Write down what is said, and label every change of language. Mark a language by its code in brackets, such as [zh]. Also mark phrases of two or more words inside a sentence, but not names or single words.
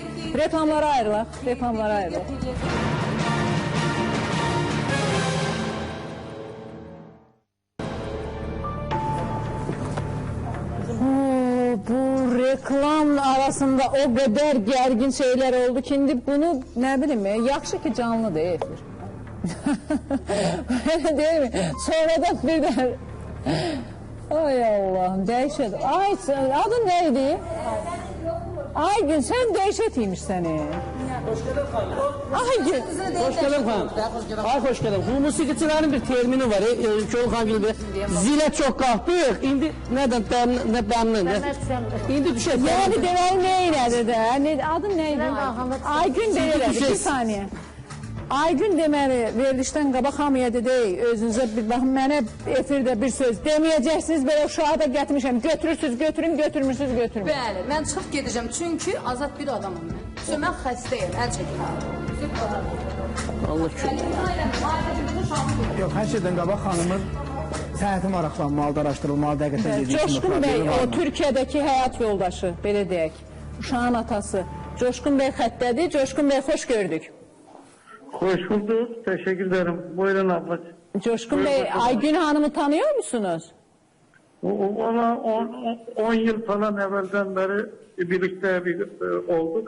[az] Reklamlara ayrılaq, reklamlara ayrılaq. Bu reklam arasında o qədər gərgin şeylər oldu ki, indi bunu nə bilim, yaxşı ki canlıdır efir. [tr] Değil mi? Sonradan bir də... [az] Ay Allah'ım, dəhşət. Ay, adın neydi? Aygün, sen dəhşət imiş səni. Aygün. [tr] Hoş geldin hanım. Ay hoş geldin. [az] Bu musiqiçilərin bir termini var. Köyün xan gibi zilə çox qalxdıq. İndi nədən bəmnin? İndi düşək. Yani deməli nə elədi də? Adın neydi? Aygün deyirəm. Bir saniye. Aygün deməli verilişdən qabaq hamıya dedək, özünüzə bir baxın, mənə efirdə bir söz deməyəcəksiniz, belə uşağı da gətirmişəm, götürürsünüz, götürün, götürmürsünüz, götürmün. Bəli, mən çıxıb gedəcəm, çünki azad bir adamım mən. Mən xəstəyəm, əl çəkim. Allah kömək. Yox, hər şeydən qabaq xanımın səhəti maraqlanmalıdır, araşdırılmalı, dəqiqətən dediyi kimi. Coşkun Bey, o Türkiyədəki həyat yoldaşı, belə deyək, uşağın atası. Coşkun Bey xəttədir, Coşkun Bey xoş gördük. [tr] Hoş bulduk. Teşekkür ederim. Buyurun ablacığım. Coşkun Bey, Aygün Hanım'ı tanıyor musunuz? Ona 10 yıl falan evvelden beri birlikte olduk.